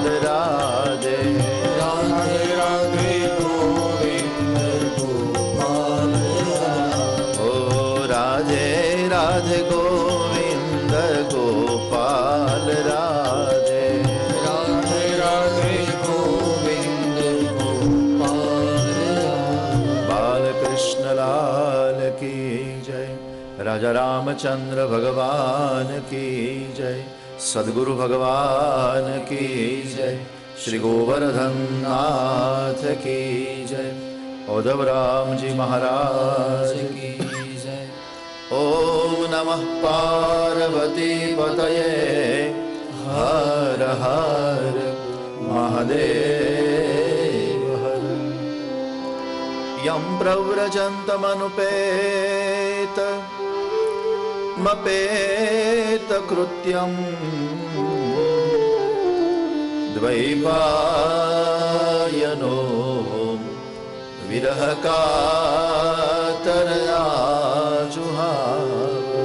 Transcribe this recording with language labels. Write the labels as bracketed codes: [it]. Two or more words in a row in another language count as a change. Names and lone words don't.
[hi] राधे राधे राधे गोविंद गोपाल ओ राधे राधे गोविंद गोपाल राधे राधे राधे गोविंद गोपाल बाल कृष्ण लाल की जय। राजा रामचंद्र भगवान की जय। सद्गुरु भगवान की जय। श्री गोवर्धन नाथ की जय। उद्धव राम जी महाराज की जय। [sa] ओम नमः पार्वती पतये हर हर महादेव हर। यं प्रव्रजन्तमनुपेत मपेत कृत्यं द्वैपायनो विरह कातरया जुहाव।